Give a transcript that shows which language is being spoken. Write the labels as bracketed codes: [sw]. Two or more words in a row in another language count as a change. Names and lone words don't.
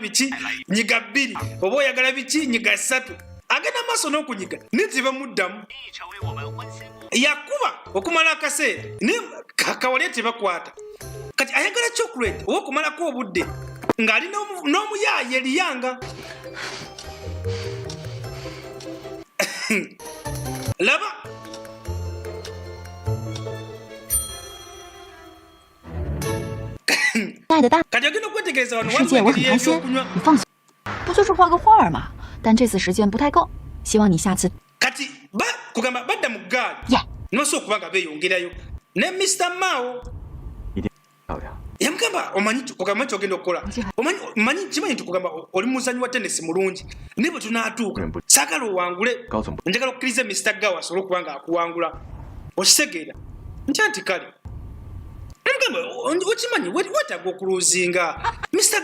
[lg] biki nyiga 2 oba oyagala biki nyiga 3 agenda maaso n'okunyiga naye tebamuddamu yakuba okumala akaseera naye kakawalya tebakwata kati ayagala chocolate oba okumalako obudde ng'ali n'omuyaayi eriyanga laba kati agenda okwetegereza wano [zh] 世界我很开心，你放心。不就是画个画吗？但这次时间不太够，希望你下次。 [lg] kati kugamba badda mu ggaali [en] Yeah. [lg] nosobola okuba nga beeyongerayo ne Mr. Mao [zh] 一定漂亮。 [lg] yamugamba kugamba kyogenda okukola kimanyi nti kugamba oli muzanyi wa tenesi mulungi naye bwe tunaatuuka saagala owangule njagala okukkiriza Mr. Gawa asobole okuba nga akuwangula okitegeera ntya nti kale namugamba okimanyi wetaaga okuluzinga Mr.